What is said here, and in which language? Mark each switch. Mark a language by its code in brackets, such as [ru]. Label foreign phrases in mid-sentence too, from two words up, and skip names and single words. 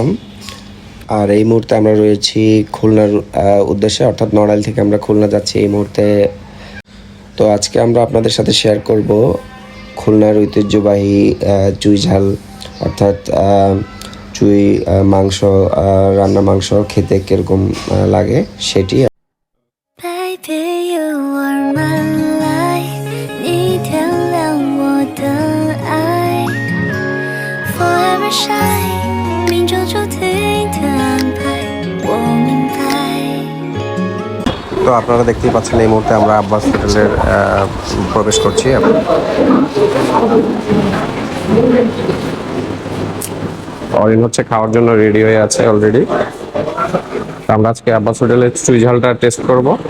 [bn] আর এই মুহূর্তে আমরা রয়েছি খুলনার উদ্দেশ্যে, অর্থাৎ নড়াইল থেকে আমরা খুলনা যাচ্ছি এই মুহূর্তে। তো আজকে আমরা আপনাদের সাথে শেয়ার করব খুলনার ঐতিহ্যবাহী চুই ঝাল, অর্থাৎ চুই মাংস, রান্না মাংস খেতে কীরকম লাগে সেটি। [en] Baby, you are my life， [zh] 你点亮我的爱 ， [en] Forever shine， [zh] 命中注定的安排，我明白。 [bn] তো আপনারা দেখতেই পাচ্ছেন এই মুহূর্তে আমরা আব্বাস হোটেলের প্রবেশ করছি। অরিন হচ্ছে খাওয়ার জন্য রেডি হয়ে আছে অলরেডি। আমরা আজকে আব্বাস হোটেলের চুই ঝালটা টেস্ট করব।